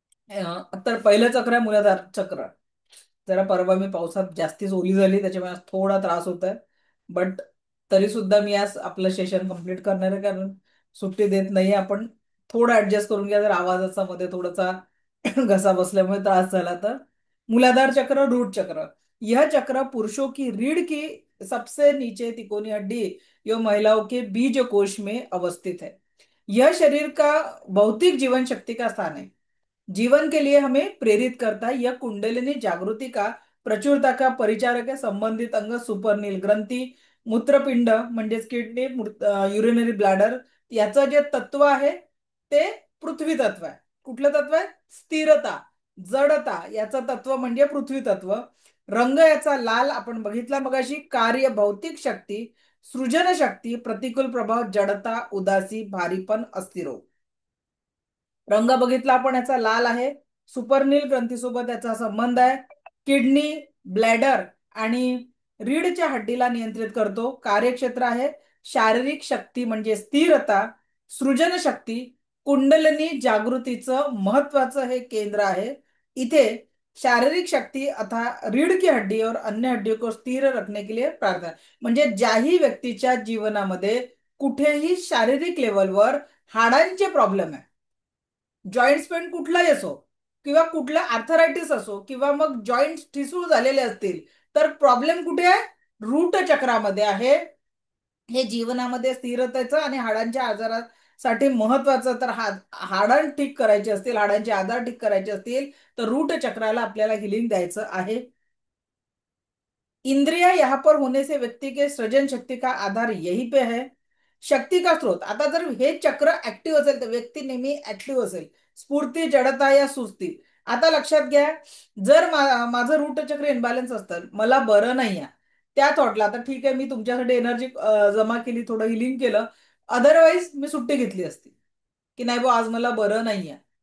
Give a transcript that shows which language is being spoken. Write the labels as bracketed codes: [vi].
[mr] तर पहिलं चक्र आहे मूलाधार चक्र. जरा परवा मी पावसात जास्तीच ओली झाली त्याच्यामुळे आज थोडा त्रास होत आहे. बट तरी सुद्धा मी आज आपलं सेशन कंप्लीट करणार आहे, कारण सुट्टी देत नाही आपण. थोडं ऍडजस्ट करून घ्या जर आवाजाचा मध्ये थोडासा घसा बसल्यामुळे त्रास झाला तर. [hi] मूलाधार चक्र रूट चक्र, यह चक्र पुरुषों की रीढ़ की सबसे नीचे तिकोनी हड्डी एवं महिलाओं के बीज कोश में अवस्थित है। यह शरीर का भौतिक जीवन शक्ति का स्थान है, जीवन के लिए हमें प्रेरित करता है। यह कुंडलिनी जागृति का प्रचुरता का परिचारक है। [mr] संबंधित अंग सुपरनील ग्रंथी, मूत्रपिंड म्हणजेच किडनी, युरिनरी ब्लॅडर याचं जे तत्व आहे ते पृथ्वी तत्व आहे. कुठलं तत्व आहे? स्थिरता, जडता याचं तत्व म्हणजे पृथ्वी तत्व. रंग याचा लाल आपण बघितला मगाशी. कार्य भौतिक शक्ती, सृजन शक्ती, प्रतिकूल प्रभाव, जडता, उदासी, भारीपण, अस्थिरो. रंग बघितला आपण याचा लाल आहे. सुपरनील ग्रंथीसोबत याचा संबंध आहे. किडनी, ब्लॅडर आणि रीढच्या हड्डीला नियंत्रित करतो. कार्यक्षेत्र आहे शारीरिक शक्ती म्हणजे स्थिरता, सृजन शक्ती, कुंडलिनी जागृतीचं महत्वाचं हे केंद्र आहे. [hi] इथे शारीरिक शक्ती अथा रीढ़ की हड्डी और अन्य हड्डियों को स्थिर रखने के लिए प्रार्थना. [mr] म्हणजे ज्याही व्यक्तीच्या जीवनामध्ये कुठेही शारीरिक लेवलवर हाडांचे प्रॉब्लेम आहे, जॉईंट्स पेन कुठलाही असो किंवा कुठला आर्थरायटिस असो किंवा मग जॉईंट ठिसूळ झालेले असतील, तर प्रॉब्लेम कुठे आहे? रूट चक्रामध्ये आहे. हे जीवनामध्ये स्थिरतेचं आणि हाडांच्या आजारासाठी महत्वाचं. तर हाडं ठीक करायचे असतील, हाडांचे आजार ठीक करायचे असतील तर रूट चक्राला आपल्याला हिलिंग द्यायचं आहे. [hi] इंद्रिया यहाँ पर होने से व्यक्ति के सृजन शक्ति का आधार यही पे है. शक्ती का स्रोत, [mr] आता जर हे चक्र ऍक्टिव्ह असेल तर व्यक्ती नेहमी ऍक्टिव्ह असेल. स्फूर्ती, जडता या सुस्ती. आता लक्षात घ्या, जर माझं रूट चक्र इनबॅलन्स असतं, मला बरं नाही आहे, त्या थॉटला आता ठीक आहे मी तुमच्यासाठी एनर्जी जमा केली, थोडं हिलिंग केलं, अदरवाईज मी सुट्टी घेतली असती की नाही बा आज मला बरं नाही आहे.